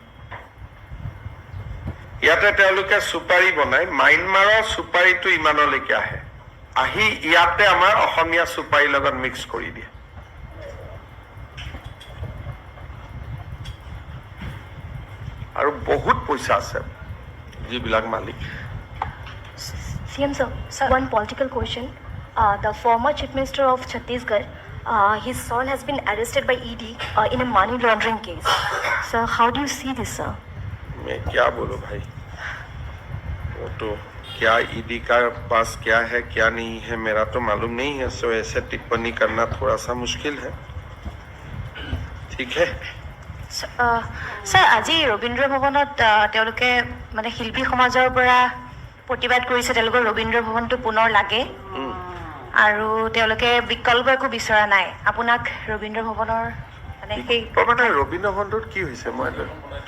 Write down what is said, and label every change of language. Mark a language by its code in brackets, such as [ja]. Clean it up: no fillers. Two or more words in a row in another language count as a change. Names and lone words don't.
[as] ইয়াতে তেওঁলোকে চুপাৰী বনাই, মাইনমাৰৰ চুপাৰীটো ইমানলৈকে আহে, আহি ইয়াতে আমাৰ অসমীয়া চুপাৰীৰ লগত মিক্স কৰি দিয়ে। আৰু বহুত পইচা আছে যিবিলাক মালিক। [en] CM sir, one political question. The former Chief Minister of Chhattisgarh, his son has been arrested by ED in a money laundering case. Sir, how do you see this, sir? [hi] मैं क्या बोलूं भाई, वो तो क्या ईडी का पास क्या है क्या नहीं है मेरा तो मालूम नहीं है, सो ऐसे टिप्पणी करना थोड़ा सा मुश्किल है। ठीक है sir, [as] আজি ৰবীন্দ্ৰ ভৱনত তেওঁলোকে মানে শিল্পী সমাজৰ পৰা প্ৰতিবাদ কৰিছে, তেওঁলোকৰ ৰবীন্দ্ৰ ভৱনটো পুনৰ লাগে, আৰু তেওঁলোকে বিকল্প একো বিচৰা নাই। আপোনাক ৰবীন্দ্ৰ ভৱনৰ মানে সেই মানে ৰবীন্দ্ৰ ভৱনটোত কি হৈছে, মই